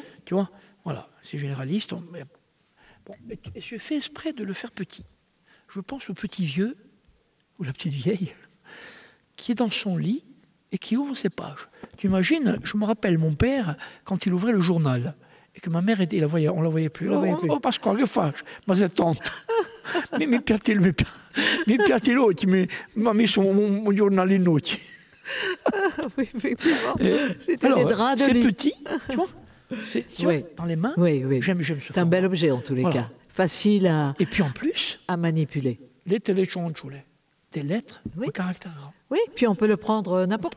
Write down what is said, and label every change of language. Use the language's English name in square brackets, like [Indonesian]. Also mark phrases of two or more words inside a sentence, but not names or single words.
[French] Tu vois, voilà, c'est généraliste. Bon, et je fais exprès de le faire petit. Je pense au petit vieux, ou la petite vieille, qui est dans son lit et qui ouvre ses pages. Tu imagines, je me rappelle mon père, quand il ouvrait le journal, et que ma mère était, on la voyait plus. [Italian] Oh, Pasquale, che faccio? Ma sei tonto. Mi piace l'occhio, mi ha messo un giornale in occhio. [French] Oui, effectivement. C'était des draps de c'est lit. petit, tu vois, Oui. dans les mains. Oui, oui. J'aime ce C'est un bel objet en tous les cas. Facile Et puis en plus, à manipuler. les téléchonchoules, des lettres Oui. au caractère grand. Oui, puis on peut le prendre n'importe où.